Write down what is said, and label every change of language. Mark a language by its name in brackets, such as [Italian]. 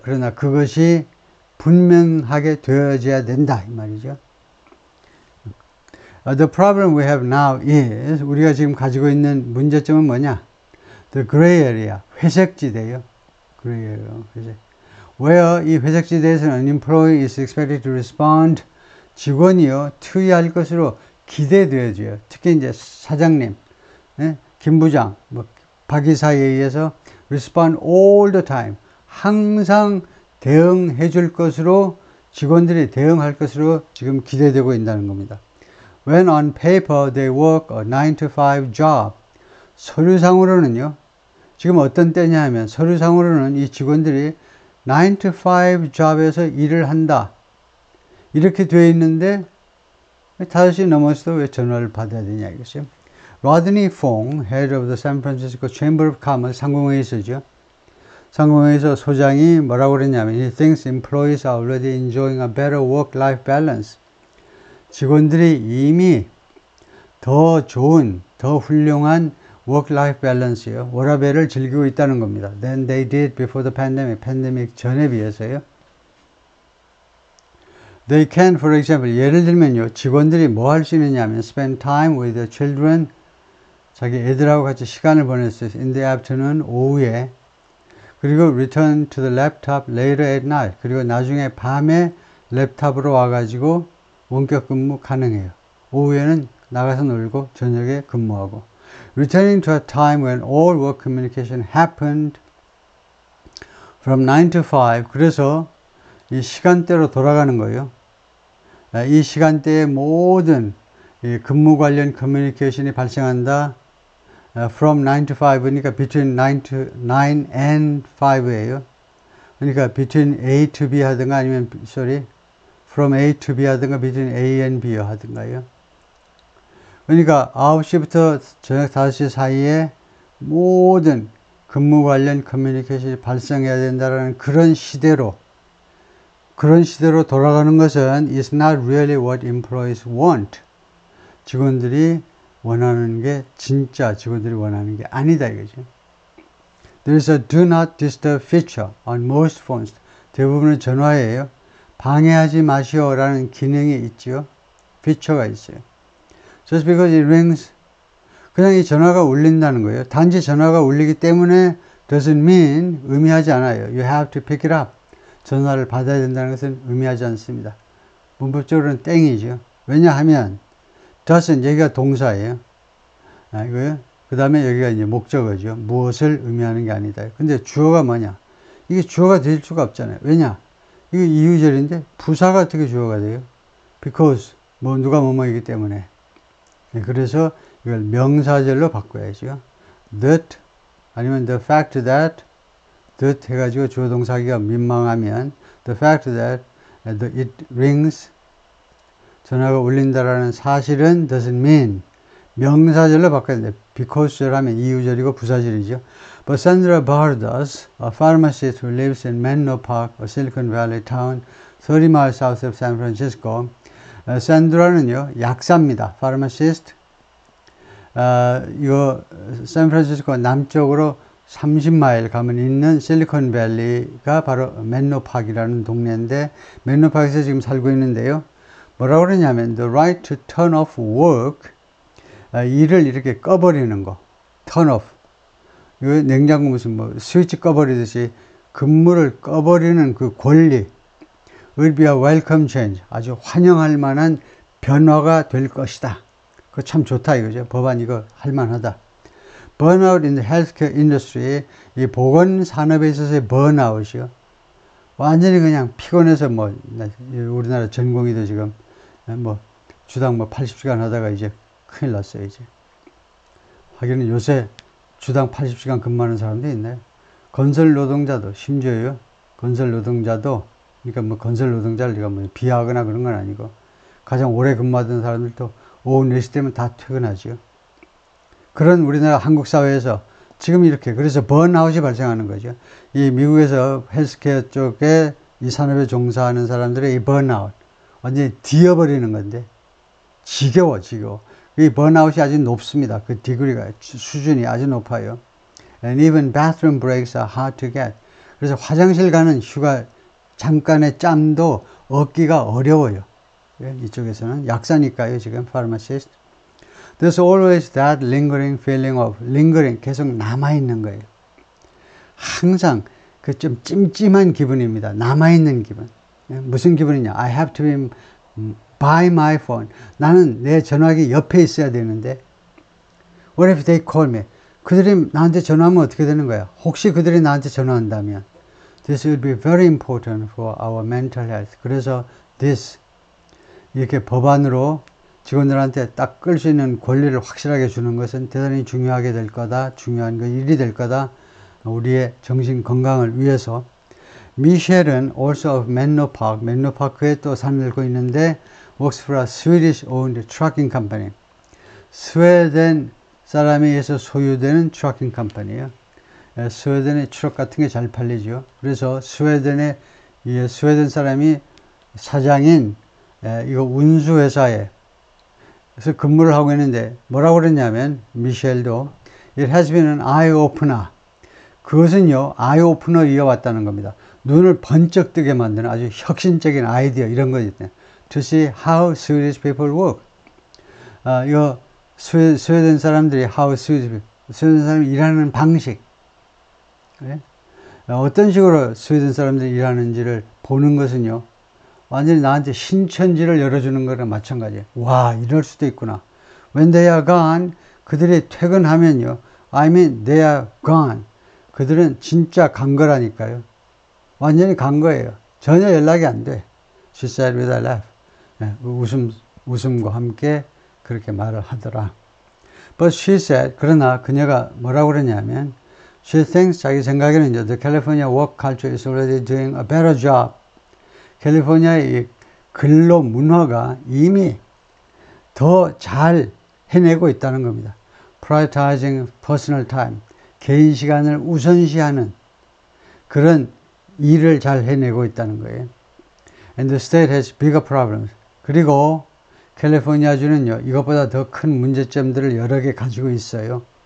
[Korean] 그러나 그것이 분명하게 되어져야 된다 이 말이죠. [English] The problem we have now is, [Korean] 우리가 지금 가지고 있는 문제점은 뭐냐? [English] The gray area, 회색지대요. gray area, 회색. where [Korean] 이 회색지대에서는 [English] an employee is expected to respond, [Korean] 직원이요 투의할 것으로 기대되어져요. 특히 이제 사장님, 김 부장, 박 이사에 의해서 [English] respond all the time, [Korean] 항상 대응해 줄 것으로 직원들이 대응할 것으로 지금 기대되고 있다는 겁니다. [English] When on paper they work a 9 to 5 job, [Korean] 서류상으로는요, 지금 어떤 때냐 하면 서류상으로는 이 직원들이 9 to 5 job에서 일을 한다. 이렇게 되어 있는데 5시 넘어서도 왜 전화를 받아야 되냐 이것이요. [English] Rodney Fong, head of the San Francisco Chamber of Commerce, [Korean] 상공회의소죠. 상공회의소 소장이 뭐라고 그랬냐면 [English] He thinks employees are already enjoying a better work-life balance. [Korean] 직원들이 이미 더 좋은, 더 훌륭한 work-life balance요. 워라밸을 즐기고 있다는 겁니다. [English] Than they did before the pandemic. [Korean] 팬데믹 전에 비해서요. [English] They can, for example, [Korean] 예를 들면요. 직원들이 뭐 할 수 있느냐 하면 [English] spend time with the children. [Korean] 자기 애들하고 같이 시간을 보낼 수 있어요. [English] In the afternoon, [Korean] 오후에. [English] 그리고 return to the laptop later at night. [Korean] 그리고 나중에 밤에 랩탑으로 와가지고 원격 근무 가능해요. 오후에는 나가서 놀고 저녁에 근무하고. [English] Returning to a time when all work communication happened from 9 to 5. [Korean] 그래서 이 시간대로 돌아가는 거예요. 이 시간대에 모든 이 근무 관련 커뮤니케이션이 발생한다. [English] From 9 to 5니까 between 9 and 5예요. [Korean] 그러니까 [English] between A to B [Korean] 하든가 아니면 [English] from A to B [Korean] 하든가 [English] between A and B [Korean] 하든가요. 그러니까 9시부터 저녁 5시 사이에 모든 근무 관련 커뮤니케이션이 발생해야 된다는 그런 시대로 돌아가는 것은 [English] is not really what employees want. [Korean] 직원들이 원하는 게 진짜 직원들이 원하는 게 아니다 이거죠. [English] There is a do not disturb feature on most phones. [Korean] 대부분의 전화에요. 방해하지 마시오라는 기능이 있죠. 피처가 있어요. [English] Just because it rings, [Korean] 그냥 이 전화가 울린다는 거예요. 단지 전화가 울리기 때문에 [English] doesn't mean, [Korean] 의미하지 않아요. [English] You have to pick it up. [Korean] 전화를 받아야 된다는 것은 의미하지 않습니다. 문법적으로는 땡이죠. 왜냐하면 doesn't 여기가 동사예요. 이거요. 그 다음에 여기가 이제 목적어죠. 무엇을 의미하는 게 아니다. 근데 주어가 뭐냐? 이게 주어가 될 수가 없잖아요. 왜냐? 이거 이유절인데 부사가 어떻게 주어가 돼요? Because 누가 뭐뭐이기 때문에. 그래서 이걸 명사절로 바꿔야죠. That 아니면 the fact that that 해가지고 주어 동사기가 민망하면 [English] the fact that it rings [Korean] 전화가 울린다라는 사실은 [English] doesn't mean [Korean] 명사절로 바꿔야 돼요. Because절 하면 이유절이고 부사절이죠. [English] But Sandra Bardas, a pharmacist who lives in Menlo Park, a Silicon Valley town 30 miles south of San Francisco. [Korean] 샌드라는요, 약사입니다. [English] pharmacist. [Korean] 이거 샌프란시스코 남쪽으로 30마일 가면 있는 실리콘밸리가 바로 맨로팍이라는 동네인데 맨로팍에서 지금 살고 있는데요. 뭐라고 그러냐면 [English] the right to turn off work, [Korean] 일을 이렇게 꺼버리는 거, turn off. 이거 냉장고 무슨 스위치 꺼버리듯이 근무를 꺼버리는 그 권리, [English] will be a welcome change, [Korean] 아주 환영할 만한 변화가 될 것이다. 그거 참 좋다 이거죠. 법안 이거 할만하다. [English] Burnout in the healthcare industry, [Korean] 이 보건 산업에 있어서의 burnout이요. 완전히 그냥 피곤해서 우리나라 전공의도 지금 주당 80시간 하다가 이제 큰일 났어요, 이제. 하기는 요새 주당 80시간 근무하는 사람도 있나요? 건설 노동자도, 심지어요, 건설 노동자도, 그러니까 건설 노동자를 우리가 비하하거나 그런 건 아니고, 가장 오래 근무하던 사람들도 오후 4시 되면 다 퇴근하죠. 그런 우리나라 한국 사회에서 지금 이렇게, 그래서 번아웃이 발생하는 거죠. 이 미국에서 헬스케어 쪽에 이 산업에 종사하는 사람들의 이 번아웃, 완전히 뒤어버리는 건데, 지겨워. 이 번아웃이 아주 높습니다. 그 디그리가, 수준이 아주 높아요. [English] And even bathroom breaks are hard to get. [Korean] 그래서 화장실 가는 휴가, 잠깐의 짬도 얻기가 어려워요. 이쪽에서는 약사니까요, 지금 pharmacist. [English] There's always that lingering feeling of, lingering, [Korean] 계속 남아있는 거예요. 항상 그 좀 찜찜한 기분입니다. 남아있는 기분. 무슨 기분이냐? [English] I have to be by my phone. [Korean] 나는 내 전화기 옆에 있어야 되는데 [English] what if they call me? [Korean] 그들이 나한테 전화하면 어떻게 되는 거야? 혹시 그들이 나한테 전화한다면 [English] this will be very important for our mental health. [Korean] 그래서 this 이렇게 법안으로 직원들한테 딱 끌 수 있는 권리를 확실하게 주는 것은 대단히 중요하게 될 거다. 중요한 일이 될 거다. 우리의 정신 건강을 위해서. [English] 미셸은 also of Menlo Park, [Korean] menlo park에 또 살고 있는데 [English] works for a Swedish owned trucking company. [Korean] 스웨덴 사람에 의해서 소유되는 트럭킹 컴퍼니예요. 스웨덴의 트럭 같은 게 잘 팔리죠. 그래서 스웨덴 사람이 사장인 이거 운수회사에 그래서 근무를 하고 있는데 뭐라고 그랬냐면 미셸도 [English] It has been an eye-opener. [Korean] 그것은요 아이오프너 이어왔다는 겁니다. 눈을 번쩍 뜨게 만드는 아주 혁신적인 아이디어 이런 거 있대요. [English] To see how Swedish people work. [Korean] 이거 스웨덴 사람들이 스웨덴 사람이 일하는 방식. 그래? 어떤 식으로 스웨덴 사람들이 일하는지를 보는 것은요 완전히 나한테 신천지를 열어주는 거랑 마찬가지예요. 와, 이럴 수도 있구나. [English] When they are gone, [Korean] 그들이 퇴근하면요. [English] I mean, they are gone. [Korean] 그들은 진짜 간 거라니까요. 완전히 간 거예요. 전혀 연락이 안 돼. [English] She said with a laugh. [Korean] 네, 웃음과 함께 그렇게 말을 하더라. [English] But she said, [Korean] 그러나 그녀가 뭐라고 그러냐면, [English] she thinks, [Korean] 자기 생각에는 [English] the California work culture is already doing a better job. [Korean] 캘리포니아의 이 근로 문화가 이미 더 잘 해내고 있다는 겁니다. [English] Prioritizing personal time. [Korean] 개인 시간을 우선시하는 그런 일을 잘 해내고 있다는 거예요. [English] And the state has bigger problems. [Korean] 그리고 캘리포니아주는요, 이것보다 더 큰 문제점들을 여러 개 가지고 있어요.